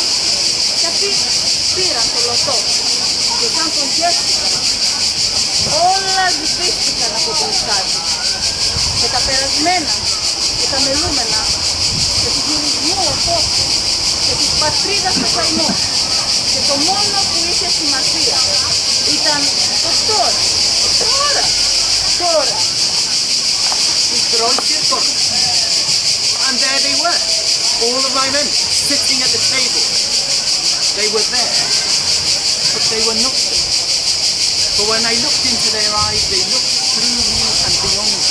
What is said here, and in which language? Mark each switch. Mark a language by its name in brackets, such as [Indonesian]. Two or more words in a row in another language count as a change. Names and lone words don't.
[Greek] Και αυτοί πήραν το λωτό και όταν τον γεύτηκαν όλα σβήστηκαν από το ουσκάδι. Και τα περασμένα και τα μελούμενα και του γυρισμού ορθόφου και της πατρίδας το καημό. Και το μόνο που είχε σημασία ήταν το τώρα. [English] And there they were, all of my men sitting at the table. They were there, but they were not there. For when I looked into their eyes, they looked through me and beyond me.